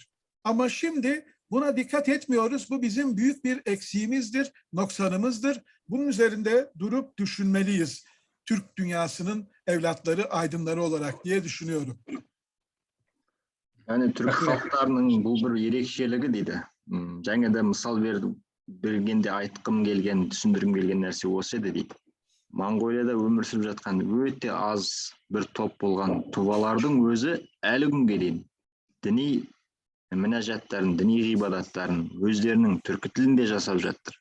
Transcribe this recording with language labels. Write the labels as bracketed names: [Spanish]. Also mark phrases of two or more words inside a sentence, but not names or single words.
[Turkish] Ama şimdi buna dikkat etmiyoruz. Bu bizim büyük bir eksiğimizdir, noksanımızdır. Bunun üzerinde durup düşünmeliyiz. Türk dünyasının evlatları, aydınları olarak diye düşünüyorum. Yani Türk halklarının bu bir [Kazakh] ерекшелігі дейді. Жаңа да мысал бергенде айтқым келген, түсіндіргім келген нәрсе осы еді дейді. Моңғолияда өмір сүріп жатқан өте аз бір топ болған тұлғалардың өзі әлі күнге дейін діни мінәжаттарын, діни ғибадаттарын өздерінің түркі тілінде жасап жатыр.